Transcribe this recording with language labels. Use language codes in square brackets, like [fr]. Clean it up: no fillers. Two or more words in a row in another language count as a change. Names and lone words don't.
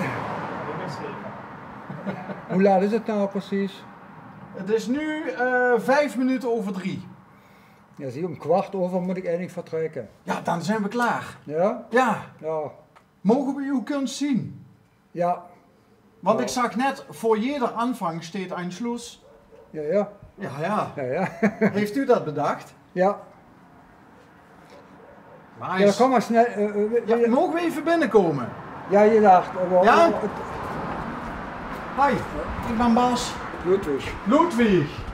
[nl] Hoe laat is het nou precies? Het is nu 5 minuten over 3. Ja, zie, om 15:15 moet ik eigenlijk vertrekken. Ja, dan zijn we klaar. Ja? Ja, Ja. mogen we uw kunst zien? Ja. Want Ja. ik zag net, voor [de] jeder Anfang steht ein Schluss. [nl] Ja, ja. Ja, ja. Ja, ja. Heeft u dat bedacht? Ja. Maar Ja, dan kom maar snel. ja, mogen we even binnenkomen? Ja, je dacht. Ja? Hi, ik ben Bas. Ludwig. Ludwig.